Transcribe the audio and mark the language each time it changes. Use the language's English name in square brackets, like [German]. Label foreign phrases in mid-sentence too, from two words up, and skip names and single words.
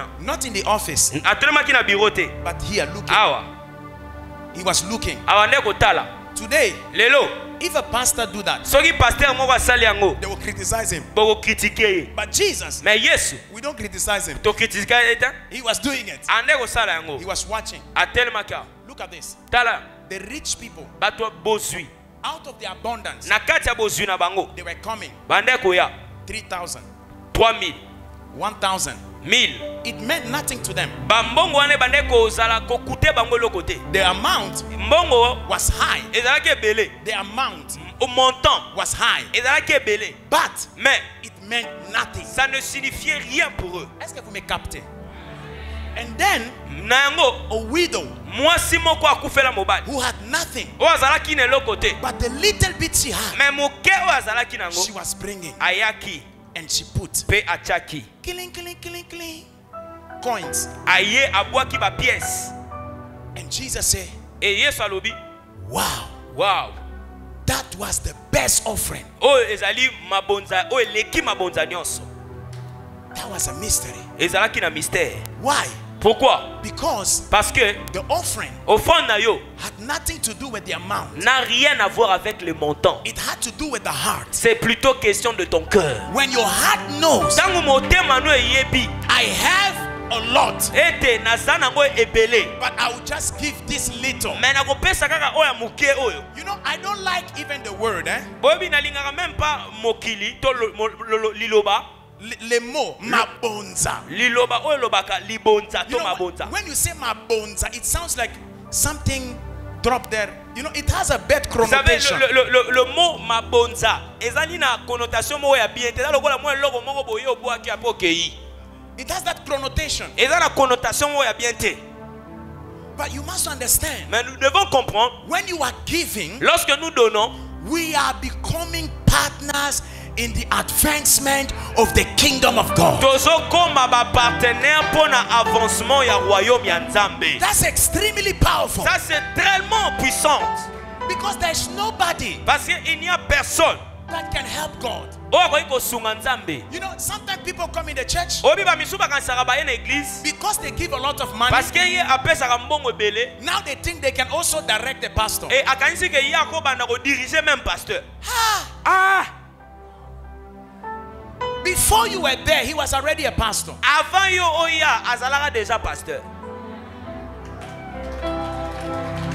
[English] not in the office, [Lingala] Atelemaki na bureau te. [English] but here looking. [Lingala] Awa, [English] He was looking. [Lingala] awande kotala. [English] Today, [Lingala] Lelo, [English] if a pastor do that, [Lingala] soki pasteur moko asali yango, [English] they will criticize him. [Lingala] boko critiquer ye. [English] But Jesus, [Lingala] Mais Yesu, [English] we don't criticize him. [Lingala] to critiquer eta, [English] He was doing it. [Lingala] ande kosala yango. [English] He was watching. [Lingala] Atelemaki awa. [English] Look at this. [Lingala] Tala, [English] The rich people, [Lingala] bato bozwi. [English] out of the abundance, [Lingala] Na kati ya bozwi na bango, [English] they were coming. [Lingala] bande koya [English] 3,000, [Lingala] 3000, [English] 1,000. [Lingala] 1000. [English] It meant nothing to them. [Lingala] Bambongo wane bande kozala kokute bango eloko te. [English] The amount [Lingala] Mbongo [English] was high. [Lingala] ezalaki ebele. [English] The amount [Lingala] Montant [English] was high. [Lingala] ezalaki ebele. [English] But [French] Mais [English] it meant nothing. [French] ça ne signifiait rien pour eux. Est-ce que vous me captez? [English] And then [Lingala] Na yango, [English] a widow [Lingala] mwasi moko akufela mobali. [English] who had nothing, [Lingala] Oyo azalaki na eloko te. [English] but the little bit she had, [Lingala] Mais moke oyo azalaki nango, [English] she was bringing, [Lingala] ayaki [English] and she put [Lingala] pe achaki. [English] killing coins. [Lingala] Aye abwaki ba pièce. [English] And Jesus said, [Lingala] Et Yesu alobi, [English] wow, [Lingala] wow. [English] that was the best offering. [Lingala] Oyo ezali mabonza, oyo eleki mabonza nyonso. [English] That was a mystery. [Lingala] Ezalaki na mystère. [English] Why? [French] Pourquoi? [English] Because [French] Parce que [English] the offering [Lingala] offrande na yo [English] had nothing to do with the amount. [French] n'a rien à voir avec le montant. [English] It had to do with the heart. [French] C'est plutôt question de ton cœur. [English] When your heart knows, [Lingala] Tango motema no eyebi, [English] I have a lot, [Lingala] ete naza nango ebele. [English] but I will just give this little. [Lingala] Mais nakopesa kaka oyo muke oyo. [English] You know, I don't like even the word, [Lingala] Boyebi nalingaka [French] même pas [Lingala] mokili to liloba. [French] Le mot mabonza. [Lingala] Liloba oyo lobaka libonza [English] You to know, [Lingala] mabonza. [English] when you say mabonza, it sounds like something dropped there. You know, it has a bad [French] Vous savez, [English] connotation. [French] le mot [Lingala] mabonza ezali na connotation moko ya bien te. Eza lokola mwa eloko moko boye obwaki apo okei. [English] It has that connotation. [Lingala] Eza na connotation moko ya bien te. [English] But you must understand, [French] Mais nous devons comprendre, [English] when you are giving, [French] lorsque nous donnons, [English] we are becoming partners in the advancement of the kingdom of God. [Lingala] tozokoma ba partenaire pour na avancement ya royaume ya Nzambe. [English] That's extremely powerful, [French] Ça c'est tellement puissant [English] because there's nobody [French] parce qu'il n'y a personne [English] that can help God. [Lingala] oyo akoki kosunga Nzambe. [English] You know, sometimes people come in the church [Lingala] Obi ba misu bakanisaka baye na église [English] because they give a lot of money. [French] parce que [Lingala] ye apesaka mbongo ebele [English] Now they think they can also direct the pastor. [Lingala] et akanisi ke ye akobanda kodiriger même pasteur. Ah, Ah, [English] before you were there, he was already a pastor. [Lingala] avant yo oya azalaka [French] déjà pasteur.